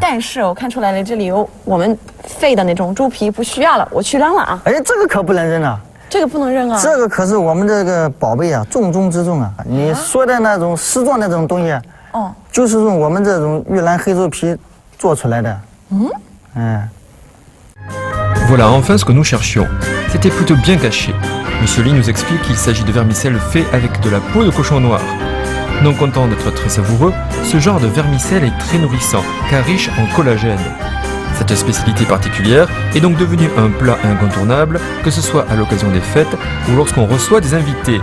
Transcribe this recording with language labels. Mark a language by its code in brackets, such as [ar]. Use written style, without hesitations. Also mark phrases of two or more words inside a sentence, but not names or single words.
[zh] 但是我看出来了，这里有我们废的那种猪皮不需要了，我去扔了啊。哎，这个可不能扔啊。这个不能扔啊。这个可是我们这个宝贝啊，重中之重啊。你说的那种丝状的这种东西，哦，就是用我们这种玉兰黑豆皮做出来的。 [fr] Voilà enfin ce que nous cherchions. C'était plutôt bien caché. Monsieur Lee nous explique qu'il s'agit de vermicelle fait avec de la peau de cochon noir. Non content d'être très savoureux, ce genre de vermicelle est très nourrissant, car riche en collagène. Cette spécialité particulière est donc devenue un plat incontournable, que ce soit à l'occasion des fêtes ou lorsqu'on reçoit des invités.